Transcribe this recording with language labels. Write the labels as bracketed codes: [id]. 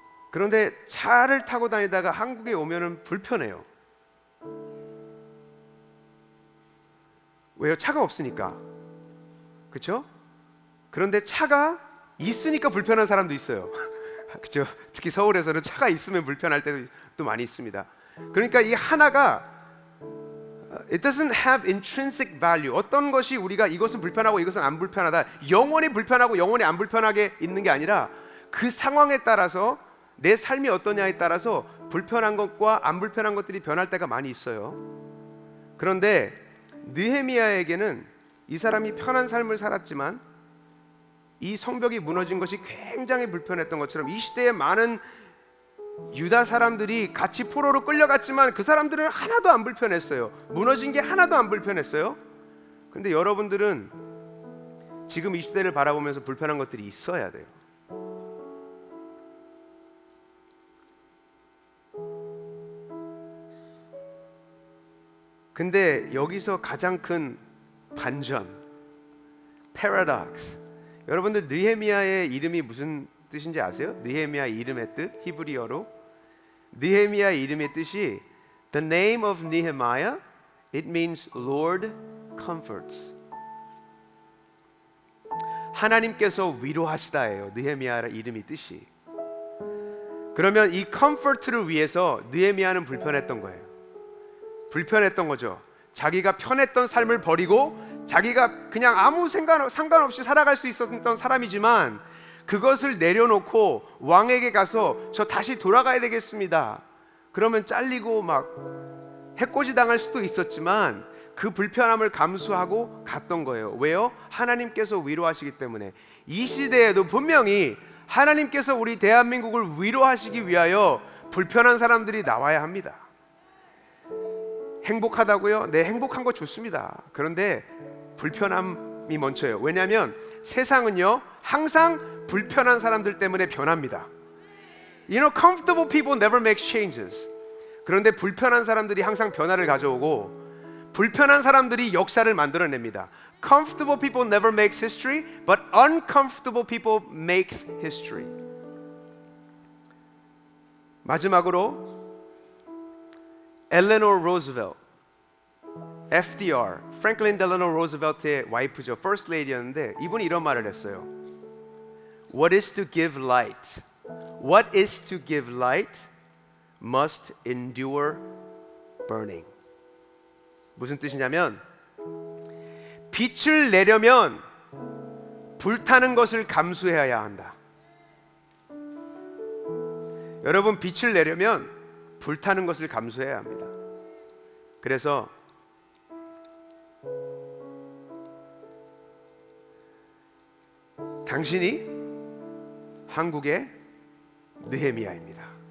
[ko] 그런데 차를 타고 다니다가 한국에 오면은 불편해요. 왜요? 차가 없으니까. 그렇죠? 그런데 차가 있으니까 불편한 사람도 있어요. 그렇죠? 특히 서울에서는 차가 있으면 불편할 때도 또 많이 있습니다. 그러니까 이 하나가 [en] It doesn't have intrinsic value. [ko] 어떤 것이 우리가 이것은 불편하고 이것은 안 불편하다, 영원히 불편하고 영원히 안 불편하게 있는 게 아니라 그 상황에 따라서 내 삶이 어떠냐에 따라서 불편한 것과 안 불편한 것들이 변할 때가 많이 있어요. 그런데 느헤미야에게는 이 사람이 편한 삶을 살았지만 이 성벽이 무너진 것이 굉장히 불편했던 것처럼 이 시대에 많은 유다 사람들이 같이 포로로 끌려갔지만 그 사람들은 하나도 안 불편했어요. 무너진 게 하나도 안 불편했어요. 근데 여러분들은 지금 이 시대를 바라보면서 불편한 것들이 있어야 돼요. 근데 여기서 가장 큰 반전, paradox. 여러분들 느헤미야의 이름이 무슨 뜻인지 아세요? 느헤미야 이름의 뜻, 히브리어로 느헤미야 이름의 뜻이 [en] The name of Nehemiah, it means Lord comforts. [ko] 하나님께서 위로하시다예요. 느헤미야 이름이 뜻이. 그러면 이 comfort를 위해서 느헤미야는 불편했던 거예요. 불편했던 거죠. 자기가 편했던 삶을 버리고 자기가 그냥 아무 상관없이 살아갈 수 있었던 사람이지만 그것을 내려놓고 왕에게 가서 저 다시 돌아가야 되겠습니다. 그러면 잘리고 막 해코지 당할 수도 있었지만 그 불편함을 감수하고 갔던 거예요. 왜요? 하나님께서 위로하시기 때문에. 이 시대에도 분명히 하나님께서 우리 대한민국을 위로하시기 위하여 불편한 사람들이 나와야 합니다. 행복하다고요? 네, 행복한 거 좋습니다. 그런데 불편함이 먼저예요. 왜냐하면 세상은요 항상 불편한 사람들 때문에 변합니다. [en] You know, comfortable people never make changes. [ko] 그런데 불편한 사람들이 항상 변화를 가져오고 불편한 사람들이 역사를 만들어냅니다. [en] Comfortable people never makes history, but uncomfortable people makes history. [ko] 마지막으로 엘레노 로즈벨트, FDR, 프랭클린 델라노 로즈벨트의 와이프죠. First Lady였는데 이분이 이런 말을 했어요. [en] What is to give light? What is to give light must endure burning. [ko] 무슨 뜻이냐면 빛을 내려면 불타는 것을 감수해야 한다. 여러분, 빛을 내려면 불타는 것을 감수해야 합니다. 그래서 당신이 한국의 느헤미야입니다.